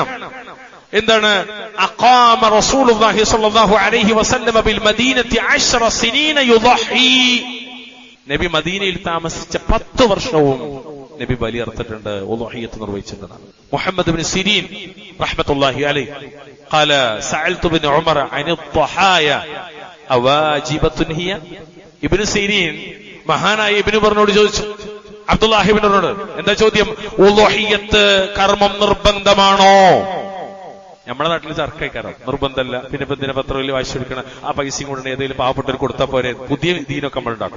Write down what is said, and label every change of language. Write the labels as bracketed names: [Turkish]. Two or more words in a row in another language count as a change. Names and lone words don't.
[Malayalam] എന്താണ്? [Arabic] أقام رسول الله صلى الله عليه وسلم بالمدينة 10 سنين يضحي. [Malayalam] നബി മദീനയിൽ താമസിച്ച 10 വർഷവും നബി ബലി അറുത്തിട്ടുണ്ട്, ഉളുഹിയ്യത്ത് നിർവഹിച്ചിട്ടുണ്ട്. [Arabic] محمد بن سيرين رحمة الله عليه قال سألت ابن عمر عن الضحايا أواجبة هي. [Malayalam] ഇബ്നു സിരീൻ മഹാനായ ഇബ്നു ഉമറിനോട് ചോദിച്ചു, അബ്ദുല്ലാഹി ഇബ്നുനോട്, എന്താ ചോദ്യം? ഉളുഹിയ്യത്ത് കർമ്മം നിർബന്ധമാണോ? നമ്മുടെ നാട്ടിൽ ചർക്കൈക്കാരം നിർബന്ധമല്ല. പിന്നെ ഇപ്പൊ എന്തിനാ പത്രത്തിൽ വായിച്ചു കൊടുക്കണം, ആ പൈസയും കൊണ്ട് ഏതെങ്കിലും പാവപ്പെട്ടവർ കൊടുത്താൽ പോരെ, പുതിയ ദീനൊക്കെ നമ്മൾ ഉണ്ടാക്കും.